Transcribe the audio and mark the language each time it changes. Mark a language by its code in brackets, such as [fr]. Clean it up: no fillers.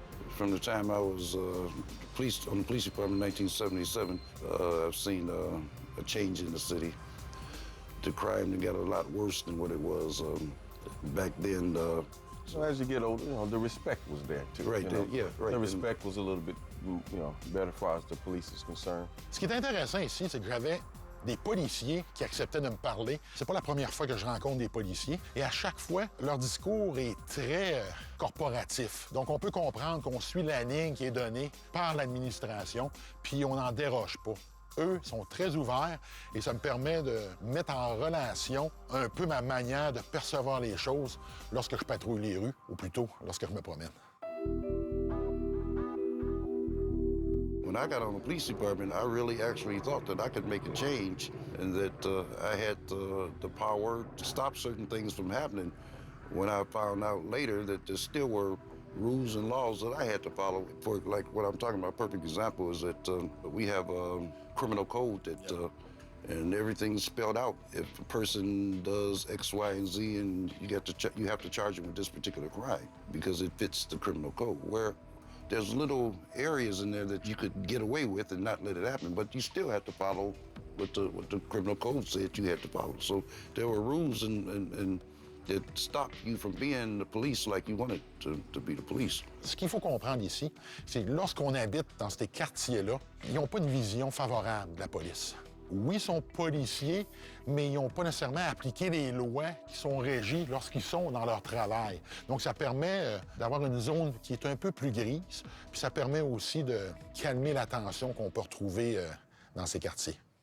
[en] From the time I was on the police department in 1977, I've seen a change in the city. The crime got a lot worse than what it was back then. So as you get older, you know, the respect was there too. Right, you know? yeah, right. The respect was a little bit, you know, better as far as the police is concerned. [fr] Ce qui est intéressant ici, c'est que j'avais des policiers qui acceptaient de me parler. C'est pas la première fois que je rencontre des policiers. Et à chaque fois, leur discours est très corporatif. Donc, on peut comprendre qu'on suit la ligne qui est donnée par l'administration, puis on n'en déroge pas. Eux sont très ouverts et ça me permet de mettre en relation un peu ma manière de percevoir les choses lorsque je patrouille les rues, ou plutôt lorsque je me promène. [en] When I got on the police department, I really actually thought that I could make a change and that I had the power to stop certain things from happening. When I found out later that there still were rules and laws that I had to follow. For like what I'm talking about, a perfect example is that we have a criminal code that and everything's spelled out. If a person does X, Y, and Z, and you have to charge them with this particular crime because it fits the criminal code. Where there's little areas in there that you could get away with and not let it happen, but you still have to follow what the criminal code said you had to follow. So there were rules and that stopped you from being the police like you wanted to be the police. [fr] Ce qu'il faut comprendre ici, c'est que lorsqu'on habite dans ces quartiers-là, ils n'ont pas une vision favorable de la police. Oui, ils sont policiers, mais ils n'ont pas nécessairement appliqué les lois qui sont régies lorsqu'ils sont dans leur travail. Donc, ça permet d'avoir une zone qui est un peu plus grise, puis ça permet aussi de calmer la tension qu'on peut retrouver dans ces quartiers.